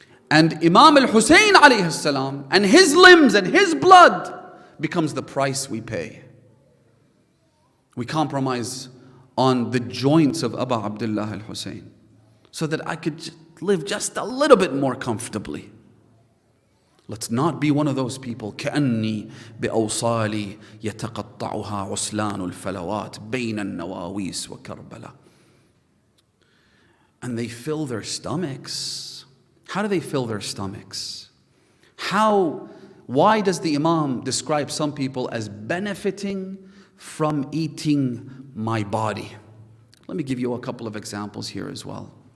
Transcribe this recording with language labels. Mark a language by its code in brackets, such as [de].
[en] And Imam al-Husain alayhi salam and his limbs and his blood becomes the price we pay. We compromise on the joints of Abu Abdullah al-Husain so that I could live just a little bit more comfortably. Let's not be one of those people. [ar] كأني بأوصالي يتقطعها عسلان الفلوات بين النواويس وكربلاء. [en] And they fill their stomachs. How do they fill their stomachs? Why does the Imam describe some people as benefiting from eating my body? Let me give you a couple of examples here as well.